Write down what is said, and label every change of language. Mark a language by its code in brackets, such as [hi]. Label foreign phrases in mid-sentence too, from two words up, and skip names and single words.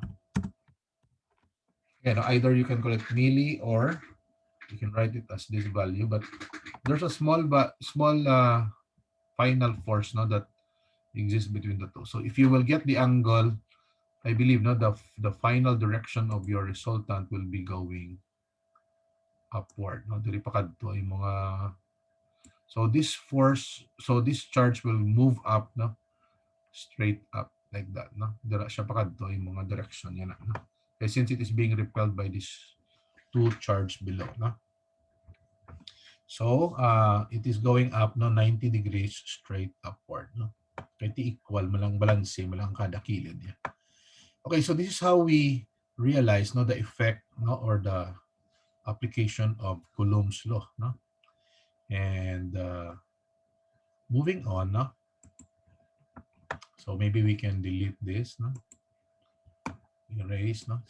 [en] Again, either you can call it milli or you can write it as this value, but there's a small final force, no, that exists between the two. So if you will get the angle, I believe, no, the final direction of your resultant will be going upward. [hil] No? Diri pa kadto yung mga, [en] so this force, so this charge will move up, no, straight up like that. No? [hil] Dira siya pa kadto yung mga direction niya na. No? [en] Okay, since it is being repelled by these two charge below. No? So it is going up, no, 90 degrees straight upward. [hil] No? Kaya equal, malang balanse, malang kada kilid niya. [en] Okay, so this is how we realize, no, the effect, no, or the application of Coulomb's law. No? And moving on, no? So maybe we can delete this, no? Erase, no?